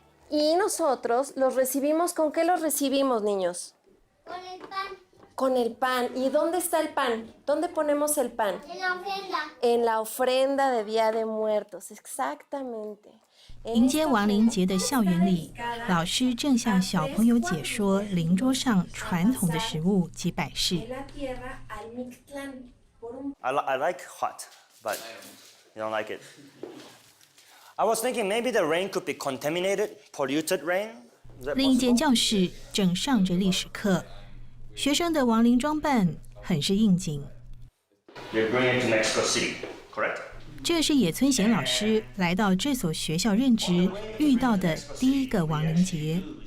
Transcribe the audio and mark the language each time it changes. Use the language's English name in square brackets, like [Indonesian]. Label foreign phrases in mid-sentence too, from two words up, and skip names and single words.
[Spanish] Y nosotros los recibimos, ¿con qué los recibimos, niños? Con el pan. Con el pan. ¿Y dónde está el pan? ¿Dónde ponemos el pan? En la ofrenda. En la ofrenda de Día de Muertos, exactamente. [Chinese] 迎接亡灵节的校园里，老师正向小朋友解说灵桌上传统的食物及摆饰。 [English] I like hot, but you don't like it. I was thinking maybe the rain could be contaminated, polluted rain. [Chinese] 另一间教室正上着历史课，学生的亡灵装扮很是应景。 [English] You're going to Mexico City, correct? [Chinese] 这是野村贤老师来到这所学校任职遇到的第一个亡灵节。